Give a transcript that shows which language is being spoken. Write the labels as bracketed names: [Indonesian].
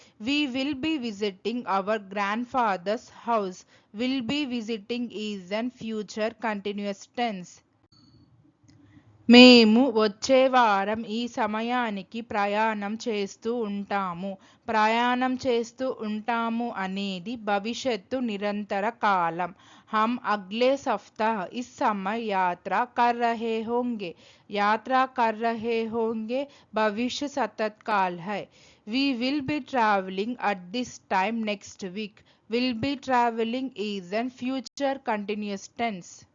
[English] We will be visiting our grandfather's house. Will be visiting is an future continuous tense. [Telugu] మేము వచ్చే వారం ఈ సమయానికి ప్రయాణం చేస్తూ ఉంటాము. ప్రయాణం చేస్తూ ఉంటాము అనేది భవిష్యత్తు నిరంతర కాలం. [Hindi] हम अगले सप्ताह इस समय यात्रा कर रहे होंगे. यात्रा कर रहे होंगे भविष्य सतत काल है. [English] We will be traveling at this time next week. Will be traveling is an future continuous tense.